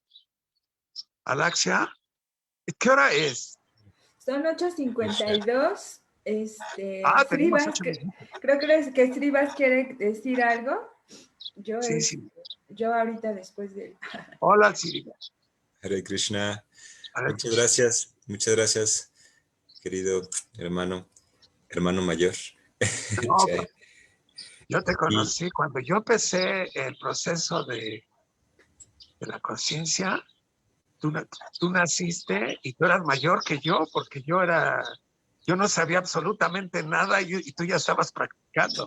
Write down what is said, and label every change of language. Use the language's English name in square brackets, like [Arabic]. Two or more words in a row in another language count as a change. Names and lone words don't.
[Spanish] Alaxia, ¿qué hora es? Son 8:52. Tenemos Srivas, 8 minutos. creo que Srivas quiere decir algo. Sí, sí. Yo ahorita después de... Hola, Siri. [Sanskrit] Hare Krishna. Hare [Spanish] Muchas gracias, querido hermano mayor. No, yo te conocí cuando yo empecé el proceso de la conciencia. Tú naciste y tú eras mayor que yo, porque yo yo no sabía absolutamente nada y tú ya estabas practicando.